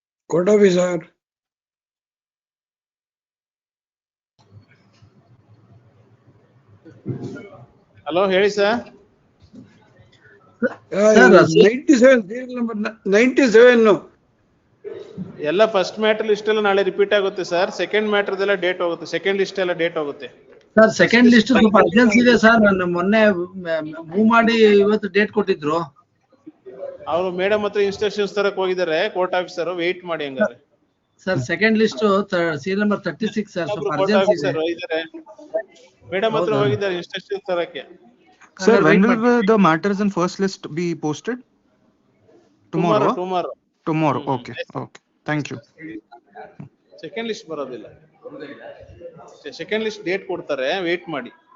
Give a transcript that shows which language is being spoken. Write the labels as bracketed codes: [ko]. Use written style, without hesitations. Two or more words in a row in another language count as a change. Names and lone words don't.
[en] Court officer. [kn] ಹಲೋ ಹೇಳಿ ಸರ್. [en] 97 serial number 97. [kn] ಎಲ್ಲ [en] first matter list [kn] ಎಲ್ಲ ನಾಳೆ ರಿಪೀಟ್ ಆಗುತ್ತೆ ಸರ್. [en] second matter [kn] ಎಲ್ಲ ಡೇಟ್ ಹೋಗುತ್ತೆ. [en] second list [kn] ಎಲ್ಲ ಡೇಟ್ ಹೋಗುತ್ತೆ. [en] sir second list [kn] ಸ್ವಲ್ಪ ಅರ್ಜೆನ್ಸಿ ಇದೆ ಸರ್. ನಾನು ಮೊನ್ನೆ ಮೂವ್ ಮಾಡಿ ಇವತ್ತು ಡೇಟ್ ಕೊಟ್ಟಿದ್ರು. ಅವರು ಮೇಡಮ್ ಹತ್ರ ಇನ್ಸ್ಟ್ರಕ್ಷನ್ಸ್ ತರಕ್ ಹೋಗಿದ್ದಾರೆ [en] court officer. [kn] ವೇಟ್ ಮಾಡಿ ಹಂಗಾರೆ. [en] sir second list serial number 36 sir, ಸ್ವಲ್ಪ [kn] ಕೋರ್ಟ್ ಅರ್ಜೆನ್ಸಿ ಇದೆ. ಆಫೀಸರ್ ಇದ್ದಾರೆ, ಮೇಡಮ್ ಹತ್ರ ಹೋಗಿದ್ದಾರೆ ಇನ್ಸ್ಟ್ರಕ್ಷನ್ಸ್ ತರಕ್ಕೆ. [en] Sir, when will the matters in first list be posted? Tomorrow? Tomorrow. Okay. Okay. Thank you. second list [kn] ಬರೋದಿಲ್ಲ. [en] second list [kn] ಡೇಟ್ ಕೊಡ್ತಾರೆ, ವೇಟ್ ಮಾಡಿ.